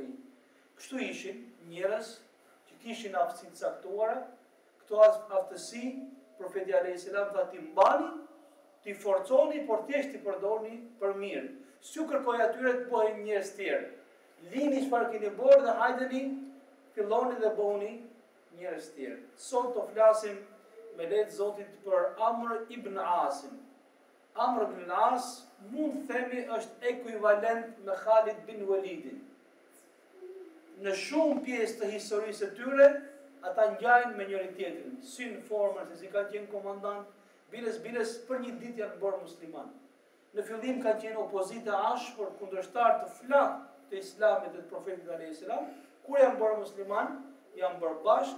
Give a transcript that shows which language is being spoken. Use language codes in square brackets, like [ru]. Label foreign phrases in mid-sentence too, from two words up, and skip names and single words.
[sq] Kështu ishin njerëz që kishin aftësi të caktuara, këto aftësi profeti [ar] عليه السلام [sq] tha ti mbani, ti forconi, por thjesht ti përdorni për mirë. S'ju kërkoj atyre të bëhen njerëz tjerë. Lini çfarë keni bërë dhe hajdeni, filloni dhe bëhuni njerëz tjerë. Sot do flasim me lehtë Zotit për Amr ibn Asin. Amr ibn As mund themi është ekuivalent me Khalid bin Walidin. Në shumë pjesë të historisë së tyre, ata ngjajnë me njëri tjetrin, si në formën se si kanë qenë komandant, biles për një ditë janë bërë musliman. Në fillim kanë qenë opozitë ashpër, kundërshtar të flakë të Islamit dhe të profetit [ar] عليه السلام, [sq] kur janë bërë musliman, janë bërë bashkë.